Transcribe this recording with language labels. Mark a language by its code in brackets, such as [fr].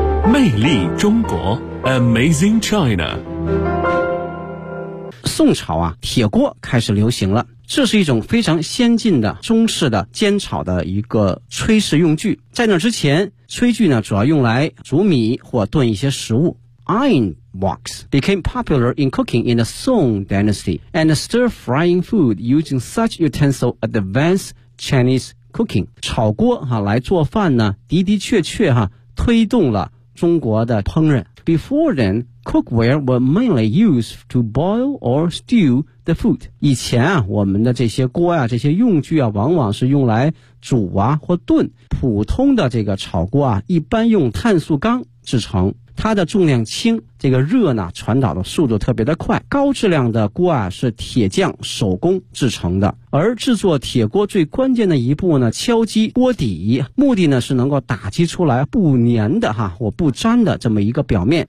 [zh] 魅力中国 Amazing China。宋朝啊，铁锅开始流行了，这是一种非常先进的中式的煎炒的一个炊事用具。在那之前，炊具呢主要用来煮米或炖一些食物。 [en] Iron box became popular in cooking in the Song Dynasty, and stir-frying food using such utensil advanced Chinese cooking. [zh] 炒锅哈来做饭呢，的的确确哈推动了中国的烹饪。 [en] Before then, cookware were mainly used to boil or stew the food. [zh] 以前啊，我们的这些锅啊，这些用具啊，往往是用来煮啊或炖。普通的这个炒锅啊，一般用碳素钢制成。它的重量轻，这个热呢传导的速度特别的快。高质量的锅啊是铁匠手工制成的，而制作铁锅最关键的一步呢，敲击锅底，目的呢是能够打击出来不粘的哈，或不粘的这么一个表面。